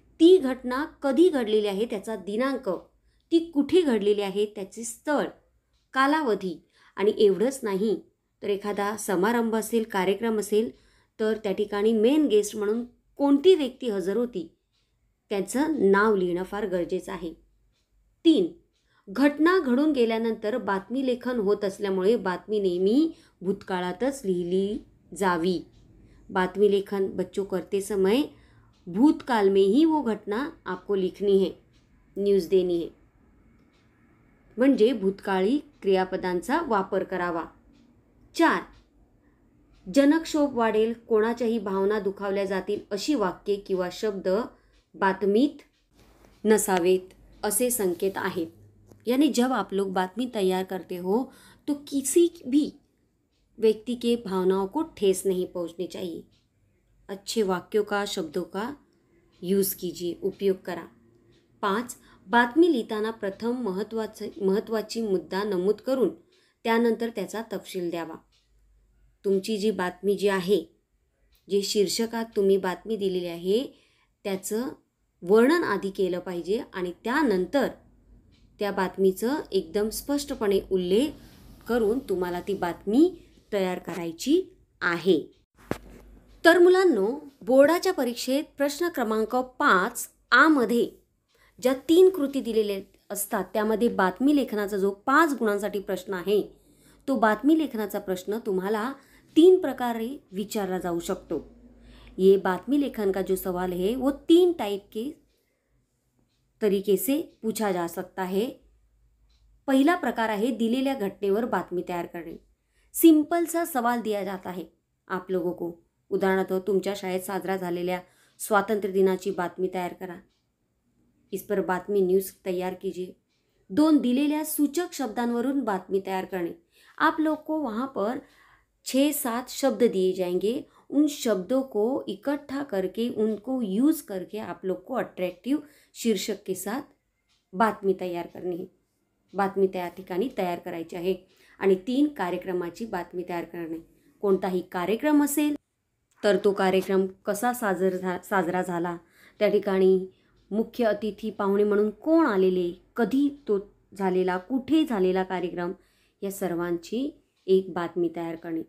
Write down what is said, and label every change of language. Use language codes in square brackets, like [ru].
[mr] ती घटना कधी घडलेली आहे त्याचा दिनांक, ती कुठे घडलेली आहे त्याचे स्थळ, कालावधी आणि एवढंच नाही तर एखादा समारंभ असेल, कार्यक्रम असेल तर त्या ठिकाणी मेन गेस्ट म्हणून कोणती व्यक्ती हजर होती त्याचं नाव लिहिणं फार गरजेचं आहे. 3. घटना घडून गेल्यानंतर बातमी लेखन होत असल्यामुळे बातमी नेहमी भूतकाळातच लिहिली जावी. [hi] बातमी लेखन बच्चों करते समय भूतकाल में ही वो घटना आपको लिखनी है, न्यूज़ देनी है. [mr] म्हणजे भूतकाळी क्रियापदांचा वापर करावा. 4. जनक्षोभ वाढेल, कोणाच्याही भावना दुखावल्या जातील अशी वाक्ये किंवा शब्द बातमीत नसावेत असे संकेत आहेत. [hi] यानी जब आप लोग बातमी तैयार करते हो तो किसी भी व्यक्ति के भावनाओं को ठेस नहीं पहुंचनी चाहिए. अच्छे वाक्यों का, शब्दों का यूज़ कीजिए, [mr] उपयोग करा. 5. बातमी लिहिताना प्रथम महत्त्वाची मुद्दा नमूद करून त्यानंतर त्याचा तपशील द्यावा. तुमची जी बातमी जी आहे, जे शीर्षकात तुम्ही बातमी दिलेली आहे त्याचं वर्णन आधी केलं पाहिजे आणि त्यानंतर त्या बातमीचं एकदम स्पष्टपणे उल्लेख करून तुम्हाला ती बातमी तयार करायची आहे. तर मुलांनो, बोर्डाच्या परीक्षेत प्रश्न क्रमांक 5 आ मध्ये ज्या 3 कृती दिलेल्या असतात त्यामध्ये बातमी लेखनाचा जो 5 गुणांसाठी प्रश्न आहे तो बातमी लेखनाचा प्रश्न तुम्हाला 3 प्रकारे विचारला जाऊ शकतो. [hi] ये बातमी लेखन का जो सवाल है वो 3 टाइप के तरीके से पूछा जा सकता है. [mr] पहिला प्रकार आहे दिलेल्या घटनेवर बातमी तयार करणे. [hi] सिंपल सा सवाल दिया जाता है आप लोगों को. [mr] उदाहरणार्थ तुमच्या शाळेत साजरा झालेल्या स्वातंत्र्य दिनाची बातमी तयार करा. [hi] इस पर बातमी न्यूज़ तैयार कीजिए. [mr] 2 दिलेल्या सूचक शब्दांवरून बातमी तयार करणे. [hi] आप लोग को वहाँ पर 6-7 शब्द दिए जाएंगे. उन शब्दों को इकट्ठा करके उनको यूज़ करके आप लोग को अट्रैक्टिव शीर्षक के साथ बातमी तैयार करनी है. [mr] बातमी त्या ठिकाणी तयार करायची आहे. आणि 3 कार्यक्रमाची बातमी तयार करणे. कोणताही कार्यक्रम असेल तर तो कार्यक्रम कसा साजरा झाला, त्या ठिकाणी मुख्य अतिथी पाहुणे म्हणून कोण आलेले, कधी तो झालेला, कुठे झालेला कार्यक्रम, या सर्वांची एक बातमी तयार करणे.